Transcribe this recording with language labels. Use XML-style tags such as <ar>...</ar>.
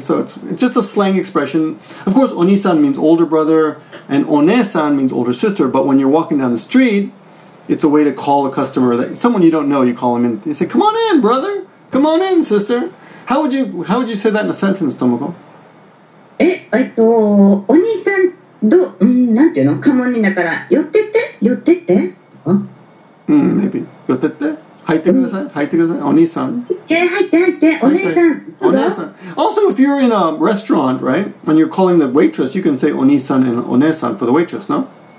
<en>So it's just a slang expression. Of course, oniisan means older brother, and oneesan means older sister, but when you're walking down the street, it's a way to call a customer, that someone you don't know, you call them in. You say, come on in, brother. Come on in, sister. How would you say that in a sentence, Tomoko?</en> <ja>お兄さんなんていうのカモンにだから寄ってってとか maybe 寄ってって入ってください入ってくださいお兄さん入ってお姉さん</ja> <en>お姉さん Also, if you're in a restaurant, right, when you're calling the waitress, you can say oniisan and oneesan for the waitress, no?</en>